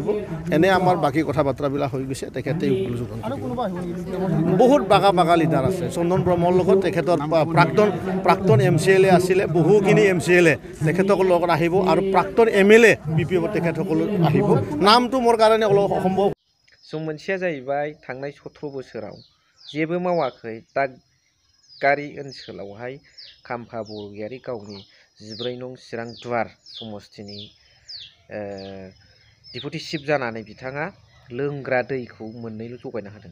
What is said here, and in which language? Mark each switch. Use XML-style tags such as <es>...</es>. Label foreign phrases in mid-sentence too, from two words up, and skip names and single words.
<as>এনে আমাৰ বাকী কথা বাৰ্তাবিলাক হৈ গৈছে, তেখেতে UPPL যোগদান কৰিব। বহুত বাগা লিডাৰ আছে চন্দন ব্ৰহ্মৰ লগত, তেখেতৰ প্ৰাক্তন MCLA আছিলে, বহুখিনি MCLA তেখেতসকলৰ লগত আহিব, আৰু প্ৰাক্তন MLA BPF তেখেতসকল আহিব। নামটো মোৰ কাৰণে অলপ অসম্ভৱ।</as> <brx>स' मोनसेया जाहैबाय थांनाय 17 बोसोराव जेबो मावाखै दादगारि ओनसोलावहाय खाम्फा बरगयारी गावनि 14 नं चिरां दुवार समस्तिनि डिपुटि चिफ जानानै बिथाङा लोंग्रा दैखौ मोननैल' जगायना होदों।</brx>